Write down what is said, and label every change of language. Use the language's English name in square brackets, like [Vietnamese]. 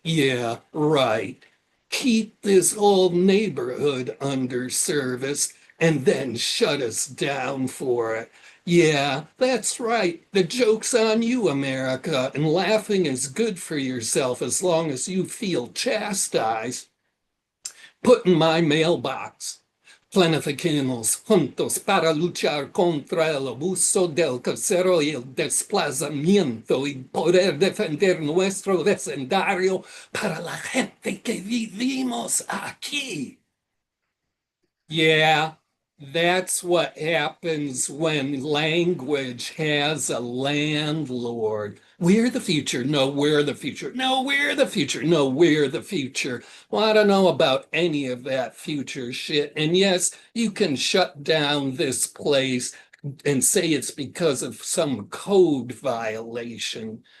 [English] Yeah, right. Keep this whole neighborhood under service and then shut us down for it. Yeah, that's right. The joke's on you, America, and laughing is good for yourself as long as you feel chastised. Put in my mailbox. [Spanish] Planifiquemos juntos para luchar contra el abuso del carcero y el desplazamiento y poder defender nuestro vecindario para la gente que vivimos aquí. [English] Yeah, that's what happens when language has a landlord. We're the future. No, we're the future. No, we're the future. No, we're the future. Well, I don't know about any of that future shit. And yes, you can shut down this place and say it's because of some code violation.